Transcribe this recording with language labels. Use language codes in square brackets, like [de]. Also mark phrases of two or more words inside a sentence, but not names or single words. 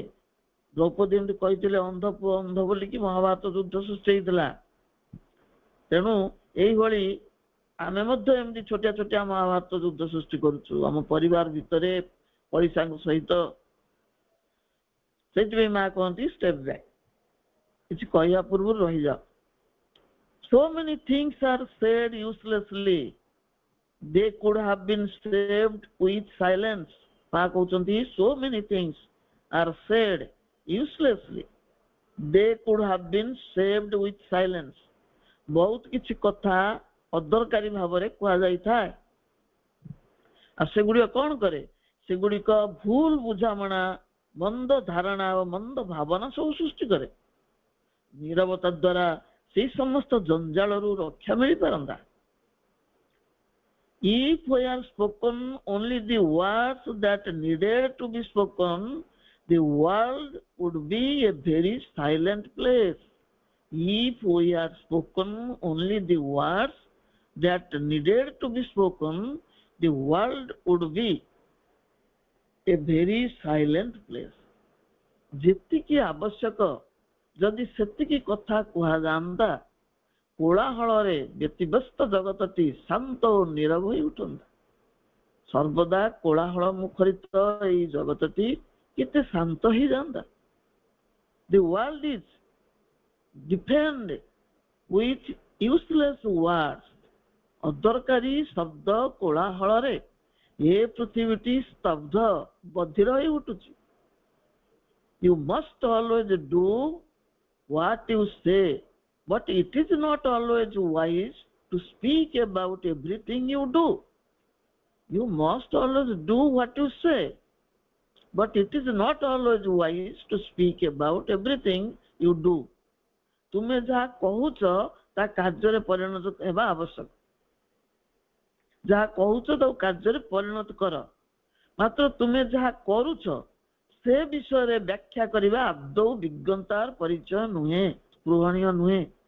[or] ଦ୍ରୌପଦୀ ଏମିତି କହିଥିଲେ ଅନ୍ଧ ପୁଅ ଅନ୍ଧ ବୋଲିକି ମହାଭାରତ ଯୁଦ୍ଧ ସୃଷ୍ଟି ହେଇଥିଲା। ତେଣୁ ଏଇଭଳି ଆମେ ମଧ୍ୟ ଏମିତି ଛୋଟିଆ ଛୋଟିଆ ମହାଭାରତ ଯୁଦ୍ଧ ସୃଷ୍ଟି କରୁଛୁ ଆମ ପରିବାର ଭିତରେ, ପଡ଼ିଶାଙ୍କ ସହିତ। ସେଇଥିପାଇଁ ମା କହନ୍ତି [en] step back, [or] କିଛି କହିବା ପୂର୍ବରୁ ରହିଯାଅ। [en] So many things are said uselessly, they could have been saved with silence. [or] ମା କହୁଛନ୍ତି [en] so many things are said uselessly, they could have been saved with silence. [or] ବହୁତ କିଛି କଥା ଅଦରକାରୀ ଭାବରେ କୁହାଯାଇଥାଏ। ଆଉ ସେଗୁଡିକ କଣ କରେ? ସେଗୁଡିକ ଭୁଲ ବୁଝାମଣା, ମନ୍ଦ ଧାରଣା ଓ ମନ୍ଦ ଭାବନା ସବୁ ସୃଷ୍ଟି କରେ। ନୀରବତା ଦ୍ୱାରା ସେଇ ସମସ୍ତ ଜଞ୍ଜାଳରୁ ରକ୍ଷା ମିଳିପାରନ୍ତା। [en] If we are spoken only the words that needed to be spoken, the world would be a very silent place. If we are spoken only the words that needed to be spoken, the world would be a very silent place. [or] ଯେତିକି ଆବଶ୍ୟକ ଯଦି ସେତିକି କଥା କୁହାଯାଆନ୍ତା, କୋଳାହଳରେ ବ୍ୟତିବ୍ୟସ୍ତ ଜଗତଟି ଶାନ୍ତ ଓ ନୀରବ ହୋଇ ଉଠନ୍ତା। ସର୍ବଦା କୋଳାହଳ ମୁଖରିତ ଏଇ ଜଗତଟି କେତେ ଶାନ୍ତ ହେଇଯାଆନ୍ତା। [en] The world is deafened with useless words. [or] ଅଦରକାରୀ ଶବ୍ଦ କୋଳାହଳରେ ଏ ପୃଥିବୀଟି ସ୍ତବ୍ଧ ବଧିର ହୋଇ ଉଠୁଛି। [en] You must always do what you say, but it is not always wise to speak about everything you do. You must always do what you say, but it is not always wise to speak about everything you do. [or] ତୁମେ ଯାହା କହୁଛ ତା କାର୍ଯ୍ୟରେ ପରିଣତ ହେବା ଆବଶ୍ୟକ। ଯାହା କହୁଛ ତାକୁ କାର୍ଯ୍ୟରେ ପରିଣତ କର। ମାତ୍ର ତୁମେ ଯାହା କରୁଛ ସେ ବିଷୟରେ ବ୍ୟାଖ୍ୟା କରିବା ଆଦୌ ବିଜ୍ଞତାର ପରିଚୟ ନୁହେଁ, ସ୍ପୃହଣୀୟ ନୁହେଁ।